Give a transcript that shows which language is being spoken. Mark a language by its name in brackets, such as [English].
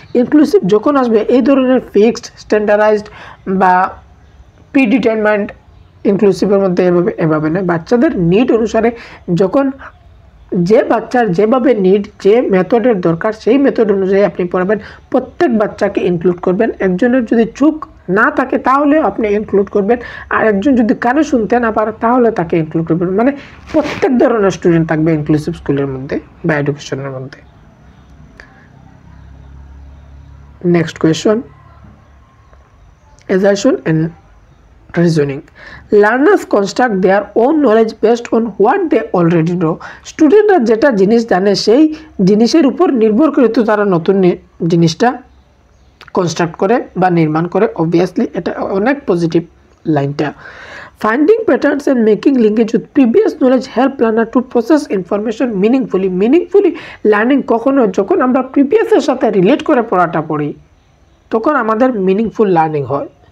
[Bangla] Inclusive যখন আসবে এই ধরনের ফিক্সড, স্ট্যান্ডার্ডাইজড বা প্রিডিটারমাইন্ড, ইনক্লুসিভের মধ্যে এভাবে নয়, বাচ্চাদের নিড অনুসারে যখন যে বাচ্চার যেভাবে নিড, যে মেথডের দরকার সেই মেথড অনুযায়ী আপনি পড়াবেন, প্রত্যেক বাচ্চাকে ইনক্লুড করবেন। একজনের যদি চোখ না থাকে তাহলে আপনি ইনক্লুড করবেন, আর একজন যদি কানে শুনতে না পারে তাহলে তাকে ইনক্লুড করবেন, মানে প্রত্যেক ধরনের স্টুডেন্ট থাকবে ইনক্লুসিভ স্কুলের মধ্যে বা এডুকেশনের মধ্যে। [English] Next question, assertion and reasoning. Learners construct their own knowledge based on what they already know. [Bangla] স্টুডেন্টরা যেটা জিনিস জানে সেই জিনিসের উপর নির্ভর করে তো তারা নতুন জিনিসটা কনস্ট্রাক্ট করে বা নির্মাণ করে। অবভিয়াসলি এটা অনেক পজিটিভ লাইনটা। [English] finding patterns and making linkage with previous knowledge help learner to process information meaningfully [Bangla] learning কখনো যখন আমরা প্রিভিয়াসের সাথে রিলেট করে পড়াটা পড়ি তখন আমাদের মিনিংফুল লার্নিং হয়।